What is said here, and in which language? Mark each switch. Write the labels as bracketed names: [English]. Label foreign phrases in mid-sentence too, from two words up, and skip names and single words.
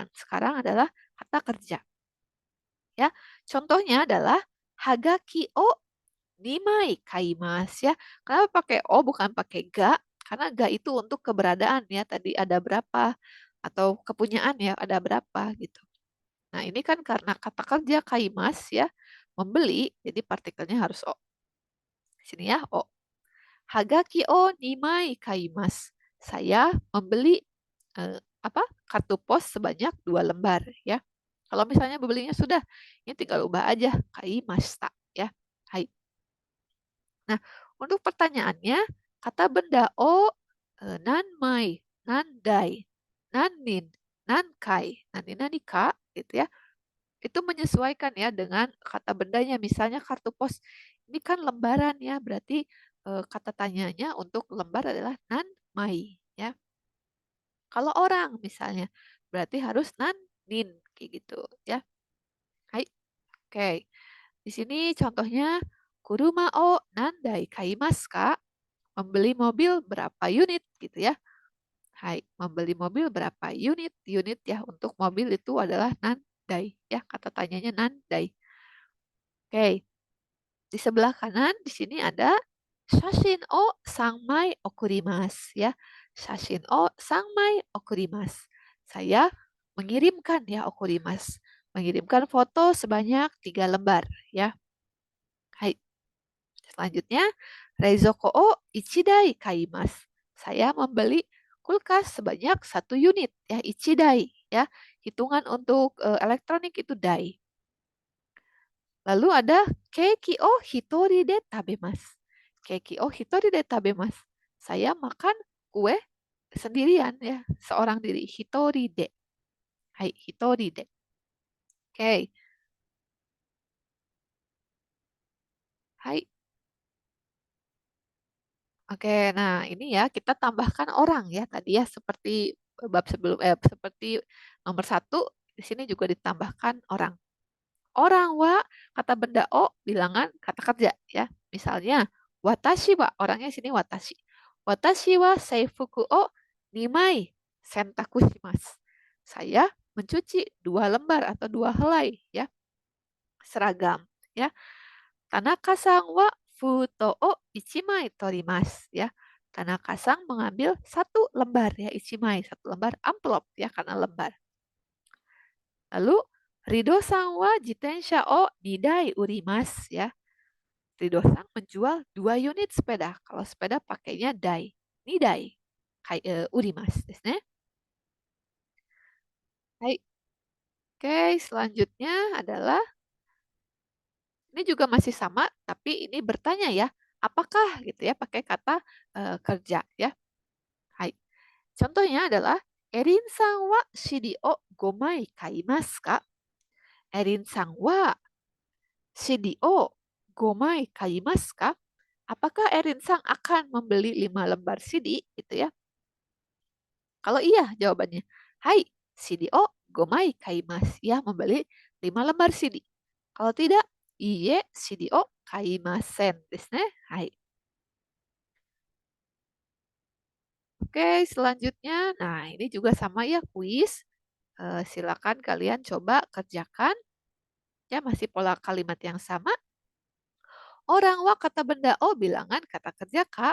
[Indonesian] Sekarang adalah kata kerja. Ya, contohnya adalah [Japanese] はがき を 二枚 買います [Indonesian] ya. Kenapa pakai o bukan pakai ga? Karena ga itu untuk keberadaan ya. Tadi ada berapa atau kepunyaan ya ada berapa gitu. Nah, ini kan karena kata kerja kaimas ya, membeli, jadi partikelnya harus o. Sini ya, [Japanese] o. はがき を 二枚 買います. [Indonesian] Saya membeli apa? Kartu pos sebanyak 2 lembar ya. Kalau misalnya belinya sudah, ini tinggal ubah aja kaimashita ya. Hai. Nah, untuk pertanyaannya, kata benda [Japanese] を 何枚、何台、何人、何回、何 何か [Indonesian] gitu ya. Itu menyesuaikan ya dengan kata bendanya. Misalnya kartu pos ini kan lembaran ya, berarti kata tanyanya untuk lembar adalah nanmai ya. Kalau orang misalnya berarti harus nanin kayak gitu ya. Hai. Oke. Di sini contohnya [Japanese] 車 を 何台 買います か? [Indonesian] Membeli mobil berapa unit gitu ya. Hai, membeli mobil berapa unit? Unit ya untuk mobil itu adalah nandai ya, kata tanyanya nandai. Oke, di sebelah kanan di sini ada [Japanese] 写真 を 三枚 送ります [Indonesian] ya. [Japanese] 写真 を 三枚 送ります. [Indonesian] Saya mengirimkan ya okurimasu. Mengirimkan foto sebanyak 3 lembar ya. Hai. Selanjutnya, [Japanese] 冷蔵庫 を 一台 買います. [Indonesian] Saya membeli kulkas sebanyak 1 unit ya, ichidai ya. Hitungan untuk elektronik itu dai. Lalu ada [Japanese] ケーキ を 一人 で 食べます. ケーキ を 一人 で 食べます. [Indonesian] Saya makan kue sendirian ya, seorang diri. [Japanese] 一人 で。はい、一人 で. Oke. [Indonesian] Hai. Oke, nah ini ya kita tambahkan orang ya tadi ya seperti bab sebelum seperti nomor 1 di sini juga ditambahkan orang. Orang wa kata benda o bilangan kata kerja ya. Misalnya [Japanese] 私 は [Indonesian] orangnya sini watashi. [Japanese] 私 は 制服 を 二枚 洗濯 します. [Indonesian] Saya mencuci 2 lembar atau 2 helai ya seragam ya. [Japanese] 田中さん は 封筒 を 一枚 取ります ya. [Indonesian] Tanaka-san mengambil 1 lembar ya ichimai, 1 lembar amplop ya karena lembar. [Japanese] Lalu Rido さん は 自転車 を 二台 売ります ya. [Indonesian] Rido-san menjual 2 unit sepeda. Kalau sepeda pakainya dai, [Japanese] 二台 買い 売ります です ね. [Indonesian] Hai. Oke, selanjutnya adalah Ini juga masih sama, tapi ini bertanya ya, apakah gitu ya, pakai kata kerja ya. Hai. Contohnya adalah, [Japanese] Erin さん は CD を 5枚買いますか? Erin さん は CD を 5枚買いますか? [Indonesian] Apakah Erin-san akan membeli 5 lembar CD gitu ya? Kalau iya jawabannya, hai, [Japanese] CD を 5枚買います. [Indonesian] Ya, membeli 5 lembar CD. Kalau tidak, [Japanese] いいえ、CD を 買いませんですね. [Indonesian] Hai. Oke, selanjutnya, nah ini juga sama ya, kuis. Silakan kalian coba kerjakan. Ya, masih pola kalimat yang sama. Orang wa kata benda o bilangan kata kerja kak.